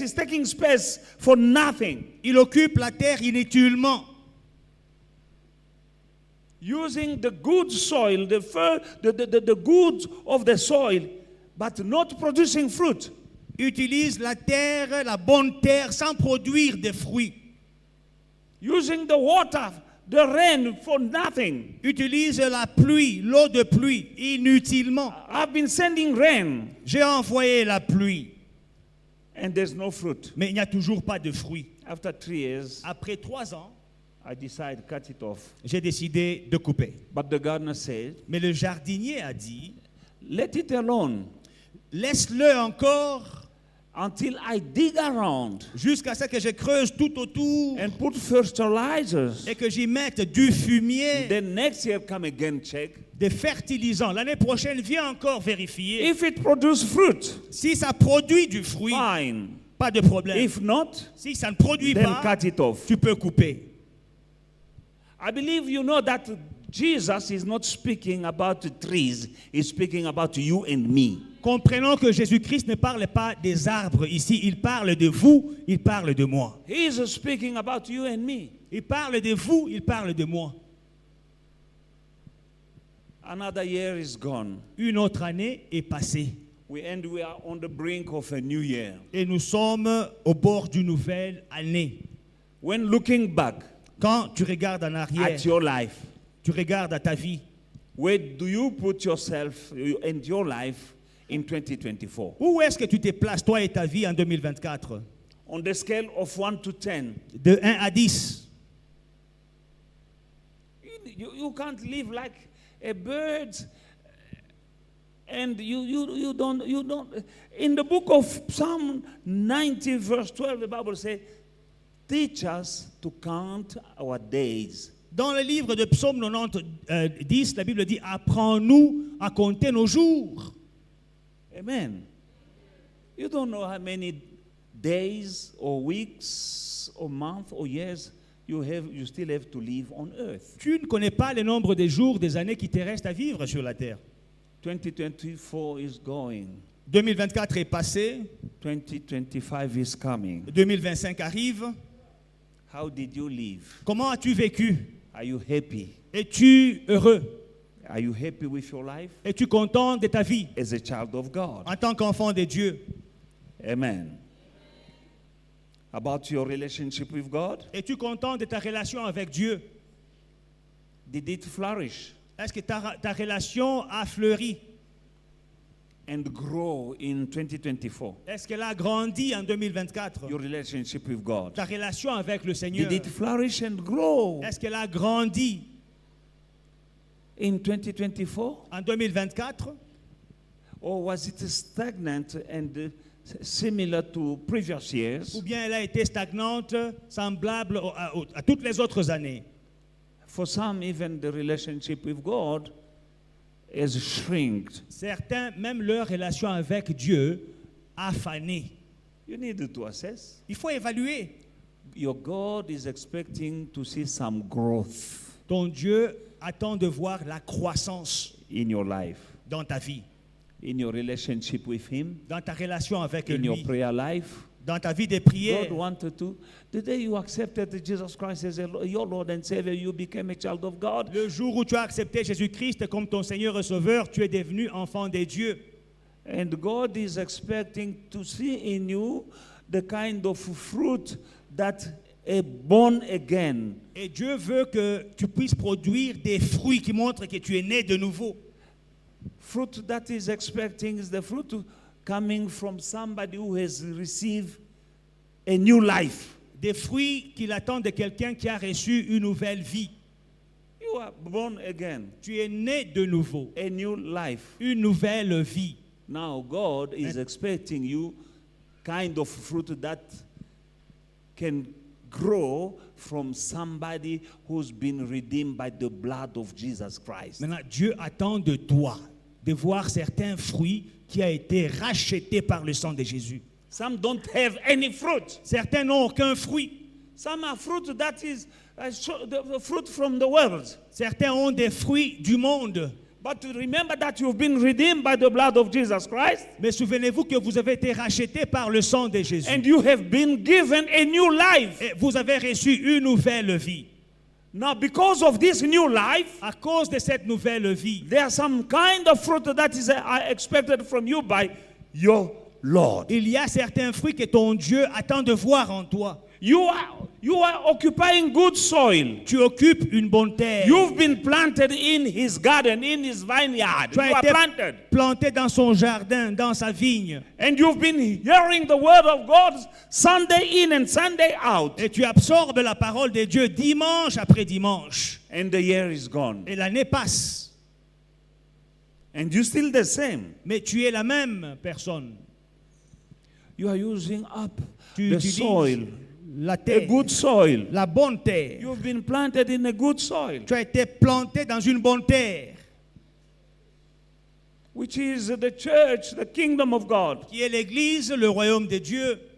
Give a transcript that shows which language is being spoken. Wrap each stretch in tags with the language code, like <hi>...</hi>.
<en>It's taking space for nothing.</en> <fr>Il occupe la terre inutilement.</fr> <en>Using the good soil, the goods of the soil, but not producing fruit.</en> <fr>Utilise la terre, la bonne terre, sans produire de fruits.</fr> <en>Using the water, the rain for nothing.</en> <fr>Utilise la pluie, l'eau de pluie, inutilement.</fr> <en>I've been sending rain.</en> <fr>J'ai envoyé la pluie.</fr> <en>And there's no fruit.</en> <fr>Mais il n'y a toujours pas de fruits.</fr> <en>After 3 years,</en> <fr>après 3 ans,</fr> <en>I decided to cut it off.</en> <fr>J'ai décidé de couper.</fr> <en>But the gardener said,</en> <fr>mais le jardinier a dit,</fr> <en>let it alone.</en> <fr>Laisse-le encore</fr> <en>until I dig around</en> <fr>jusqu'à ce que je creuse tout autour</fr> <en>and put fertilizers.</en> <fr>et que j'y mette du fumier,</fr> <en>Then next year come again check.</en> <fr>des fertilisants. L'année prochaine, viens encore vérifier.</fr> <en>If it produce fruit,</en> <fr>Si ça produit du fruit,</fr> <en>fine.</en> <fr>pas de problème.</fr> <en>If not,</en> <fr>Si ça ne produit</fr> <en>then</en> <fr>pas,</fr> <en>cut it off.</en> <fr>tu peux couper.</fr> <en>I believe you know that Jesus is not speaking about the trees, he's speaking about you and me.</en> <fr>Comprenons que Jésus-Christ ne parle pas des arbres ici, il parle de vous, il parle de moi.</fr> <en>He is speaking about you and me.</en> <fr>Il parle de vous, il parle de moi.</fr> <en>Another year is gone.</en> <fr>Une autre année est passée</fr> <en>We are on the brink of a new year.</en> <fr>et nous sommes au bord d'une nouvelle année.</fr> <en>When looking back</en> <fr>Quand tu regardes en arrière,</fr> <en>at your life,</en> <fr>tu regardes à ta vie,</fr> <en>where do you put yourself and your life in 2024?</en> <fr>où est-ce que tu te places, toi et ta vie, en 2024?</fr> <en>On the scale of 1 to 10.</en> <fr>De 1 à 10.</fr> <en>You can't live like a bird, and you don't. In the book of Psalm 90 verse 12, the Bible says, teach us to count our days.</en> <fr>Dans le livre de Psaume 90, 10, la Bible dit, apprends-nous à compter nos jours.</fr> <en>Amen. You don't know how many days or weeks or months or years you still have to live on earth.</en> <fr>Tu ne connais pas le nombre des jours, des années qui te restent à vivre sur la terre.</fr> <en>2024 is going.</en> <fr>2024 est passé,</fr> <en>2025 is coming.</en> <fr>2025 arrive.</fr> <en>How did you live?</en> <fr>Comment as-tu vécu?</fr> <en>Are you happy?</en> <fr>Es-tu heureux?</fr> <en>Are you happy with your life</en> <fr>Es-tu content de ta vie</fr> <en>as a child of God?</en> <fr>en tant qu'enfant de Dieu?</fr> <en>Amen. About your relationship with God?</en> <fr>Es-tu content de ta relation avec Dieu?</fr> <en>Did it flourish</en> <fr>Est-ce que ta relation a fleuri?</fr> <en>and grow in 2024?</en> <fr>Est-ce qu'elle a grandi en 2024?</fr> <en>Your relationship with God.</en> <fr>Ta relation avec le Seigneur,</fr> <en>Did it flourish and grow</en> <fr>est-ce qu'elle a grandi</fr> <en>in 2024?</en> <fr>en 2024?</fr> <en>Or was it stagnant and similar to previous years?</en> <fr>Ou bien elle a été stagnante, semblable à toutes les autres années?</fr> <en>For some, even the relationship with God has shrinked.</en> <fr>Certains, même leur relation avec Dieu a fané.</fr> <en>You need to assess.</en> <fr>Il faut évaluer.</fr> <en>Your God is expecting to see some growth</en> <fr>Ton Dieu attend de voir la croissance</fr> <en>in your life,</en> <fr>dans ta vie,</fr> <en>in your relationship with Him,</en> <fr>dans ta relation avec</fr> <en>in your</en> <fr>lui,</fr> <en>prayer life.</en> <fr>dans ta vie de prière.</fr> <en>God wanted to. The day you accepted Jesus Christ as your Lord and Savior, you became a child of God.</en> <fr>Le jour où tu as accepté Jésus-Christ comme ton Seigneur et Sauveur, tu es devenu enfant de Dieu.</fr> <en>And God is expecting to see in you the kind of fruit that a born again.</en> <fr>Et Dieu veut que tu puisses produire des fruits qui montrent que tu es né de nouveau.</fr> <en>Fruit that is expecting is the fruit coming from somebody who has received a new life.</en> <fr>Des fruits qu'il attend de quelqu'un qui a reçu une nouvelle vie.</fr> <en>You are born again,</en> <fr>Tu es né de nouveau,</fr> <en>a new life.</en> <fr>une nouvelle vie.</fr> <en>Now God is expecting you kind of fruit that can grow from somebody who's been redeemed by the blood of Jesus Christ.</en> <fr>Maintenant, Dieu attend de toi de voir certains fruits qui a été rachetés par le sang de Jésus.</fr> <en>Some don't have any fruit.</en> <fr>Certains n'ont aucun fruit.</fr> <en>Some are fruit that is the fruit from the world.</en> <fr>Certains ont des fruits du monde.</fr> <en>But to remember that you've been redeemed by the blood of Jesus Christ.</en> <fr>Mais souvenez-vous que vous avez été rachetés par le sang de Jésus.</fr> <en>And you have been given a new life.</en> <fr>Et vous avez reçu une nouvelle vie.</fr> <en>Now, because of this new life,</en> <fr>À cause de cette nouvelle vie,</fr> <en>there are some kind of fruit that is expected from you by your Lord.</en> <fr>il y a certains fruits que ton Dieu attend de voir en toi.</fr> <en>You are occupying good soil.</en> <fr>Tu occupes une bonne terre.</fr> <en>You've been planted in His garden, in His vineyard.</en> <fr>Tu</fr> <en>You</en> <fr>as</fr> <en>are</en> <fr>été</fr> <en>planted.</en> <fr>planté dans son jardin, dans sa vigne.</fr> <en>And you've been hearing the word of God Sunday in and Sunday out.</en> <fr>Et tu absorbes la parole de Dieu dimanche après dimanche.</fr> <en>And the year is gone.</en> <fr>Et l'année passe.</fr> <en>And you're still the same.</en> <fr>mais tu es la même personne.</fr> <en>You are using up</en> <fr>Tu</fr> <en>the</en> <fr>utilises</fr> <en>soil,</en> <fr>la</fr> <en>a</en> <fr>terre,</fr> <en>good soil.</en> <fr>la bonne terre.</fr> <en>You've been planted in a good soil,</en> <fr>Tu as été planté dans une bonne terre,</fr> <en>which is the church, the kingdom of God.</en> <fr>qui est l'église, le royaume de Dieu.</fr>